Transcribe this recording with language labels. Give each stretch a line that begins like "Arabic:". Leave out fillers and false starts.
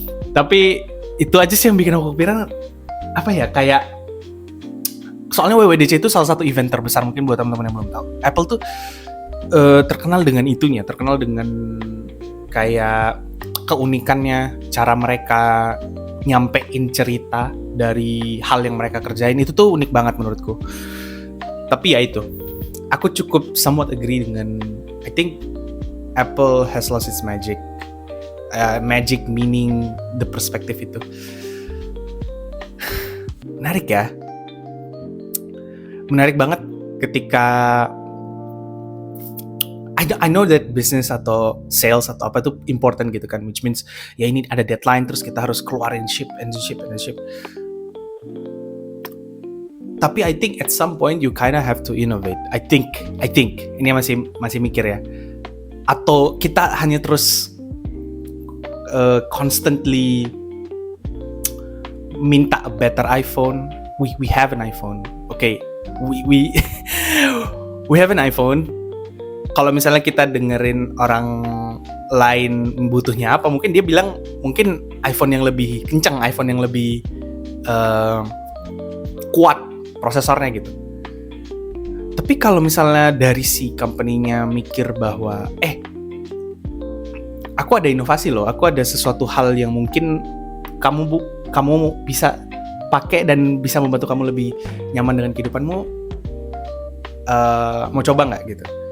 Indonesian: Tapi itu aja sih yang bikin aku kepikiran, apa ya, kayak soalnya WWDC itu salah satu event terbesar mungkin buat teman-teman yang belum tahu. Apple tuh terkenal dengan itunya, terkenal dengan kayak keunikannya, cara mereka nyampein cerita dari hal yang mereka kerjain, itu tuh unik banget menurutku. Tapi ya itu, aku cukup
English: somewhat agree dengan, I think Apple has lost its magic. Magic meaning the perspective
Indonesian: itu. Menarik ya. Menarik banget ketika
English: I know that business
Indonesian: atau sales atau apa itu important gitu kan,
English: which means
Indonesian: ya ini ada deadline, terus kita harus keluarin ship. Tapi
English: I think at some point you kinda have to innovate. I think
Indonesian: ini masih mikir ya. Atau kita hanya terus
English: constantly
Indonesian: minta
English: a better iPhone. We have an iPhone. Okay, we we have an iPhone.
Indonesian: Kalau misalnya kita dengerin orang lain butuhnya apa, mungkin dia bilang mungkin iPhone yang lebih kencang, iPhone yang lebih kuat prosesornya gitu. Tapi kalau misalnya dari si company-nya mikir bahwa aku ada inovasi loh, aku ada sesuatu hal yang mungkin kamu bisa pakai dan bisa membantu kamu lebih nyaman dengan kehidupanmu, mau coba nggak gitu?